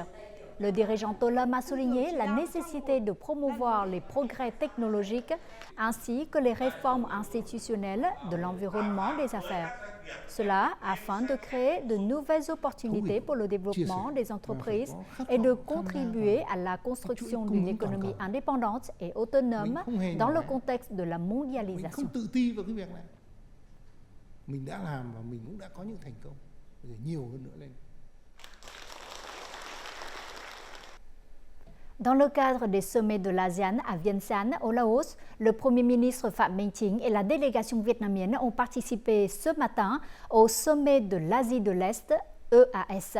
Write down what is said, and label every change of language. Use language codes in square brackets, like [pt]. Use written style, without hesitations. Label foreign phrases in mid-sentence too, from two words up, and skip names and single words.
[fr] Le dirigeant To Lâm a souligné la nécessité de promouvoir les progrès technologiques ainsi que les réformes institutionnelles de l'environnement des affaires. Cela afin de créer de nouvelles opportunités pour le développement des entreprises et de contribuer à la construction d'une économie indépendante et autonome dans le contexte de la mondialisation. [vi] Mình đã làm và mình cũng đã có những thành công, để nhiều hơn nữa lên. [fr] Dans le cadre des sommets de l'ASEAN à Vientiane, au Laos, le Premier ministre Phạm Minh Chính et la délégation vietnamienne ont participé ce matin au sommet de l'Asie de l'Est, EAS.